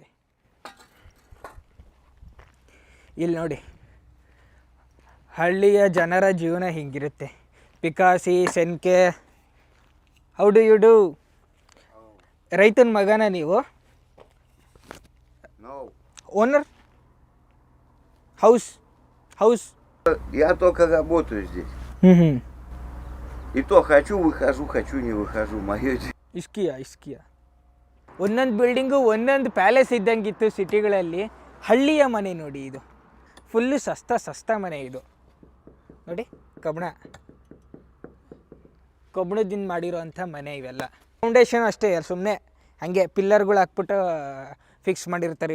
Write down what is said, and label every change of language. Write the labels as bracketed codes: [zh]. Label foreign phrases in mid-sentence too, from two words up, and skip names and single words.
[kn] ಇಲ್ಲಿ ನೋಡಿ ಹಳ್ಳಿಯ ಜನರ ಜೀವನ ಹಿಂಗಿರುತ್ತೆ. ಪಿಕಾಸಿ, ಸೆನ್ಕೆ, [en] how do you do? [kn] ರೈತನ ಮಗನ ನೀವು? ಓನರ್? [ru] House. Я только работаю здесь. И то хочу, выхожу, хочу, не выхожу. Мое дело. [kn] ಇಸ್ಕಿಯಾ ಒಂದೊಂದು ಬಿಲ್ಡಿಂಗು ಒಂದೊಂದು ಪ್ಯಾಲೇಸ್ ಇದ್ದಂಗಿತ್ತು ಸಿಟಿಗಳಲ್ಲಿ. ಹಳ್ಳಿಯ ಮನೆ ನೋಡಿ, ಇದು ಫುಲ್ಲು ಸಸ್ತಾ ಮನೆ. ಇದು ನೋಡಿ ಕಬ್ಬಣದಿಂದ ಮಾಡಿರೋ ಅಂಥ ಮನೆ ಇವೆಲ್ಲ. ಫೌಂಡೇಶನ್ ಅಷ್ಟೇ, ಸುಮ್ಮನೆ ಹಾಗೆ ಪಿಲ್ಲರ್ಗಳು ಹಾಕ್ಬಿಟ್ಟು ಫಿಕ್ಸ್ ಮಾಡಿರ್ತಾರೆ.